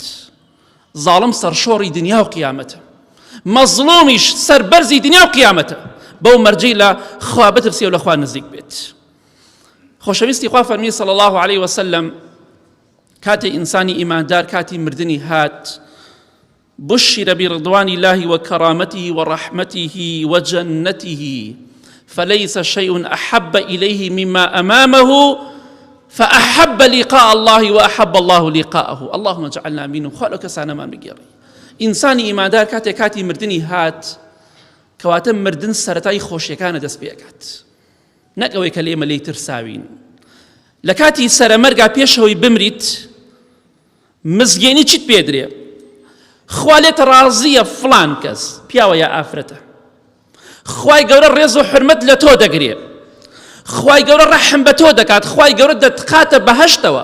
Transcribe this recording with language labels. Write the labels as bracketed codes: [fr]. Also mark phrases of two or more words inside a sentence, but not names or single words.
[ckb] زاڵم سەرشۆڕی دنیا و قیامەتە، مەزڵومیش سەربەرزی دنیا و قیامەتە. بەو مەرجەی لە خوا بترسێ و لە خوا نزیک بێت. خۆشەویستی خوا فەرمی [ar] صلی الله علیه وسلم [ckb] کاتی ئینسانی ئیماندار کاتی مردنی هات، [ar] بشر برضوان الله وكرامته ورحمته وجنته فليس شيء أحب إليه مما أمامه فأحب لقاء الله وأحب الله لقاءه. اللهم اجعلنا منهم. خالق سانا ما بگیری. [ckb] ئینسانی ئیماندار کاتی مردنی هات، کەواتە مردن سەرەتای خۆشیەکانە دەست پێکات، نەک ئەوەی کە لێمە لێی ترساوین. لە کاتی سەرەمەرگا پێشەوەی بمریت، مزگێنی چیت پێدرێ؟ خوا لێت ڕازیە فڵان کەس پیاوە یا ئافرەتە، خوای گەورە ڕێز و حرمەت لە تۆ دەگرێ، خوای گەورە ڕەحم بە تۆ دەکات، خوای گەورە دەتقاتە بەهەشتەوە.